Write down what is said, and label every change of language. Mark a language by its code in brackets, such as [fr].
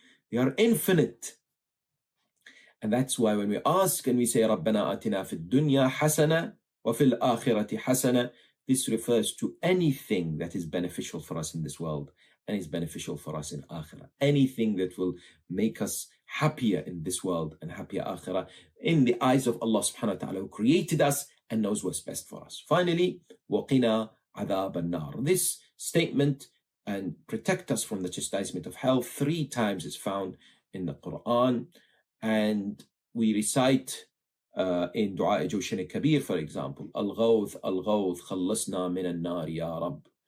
[en] They are infinite. And that's why when we ask and we say, [ar] رَبَّنَا آتِنَا فِي الدُّنْيَا حَسَنَةً وَفِي الْآخِرَةِ حَسَنَةً, [en] this refers to anything that is beneficial for us in this world and is beneficial for us in akhirah. Anything that will make us happier in this world and happier akhirah in the eyes of Allah subhanahu wa ta'ala, who created us and knows what's best for us. Finally, [ar] وَقِنَا عَذَابَ النَّارِ. [en] This statement, and protect us from the chastisement of hell, 3 times is found in the Quran. And we recite in Dua Jawshan Kabir, for example, Al-Ghawth, Al-Ghawth, Khallasna min al-nar ya Rabb.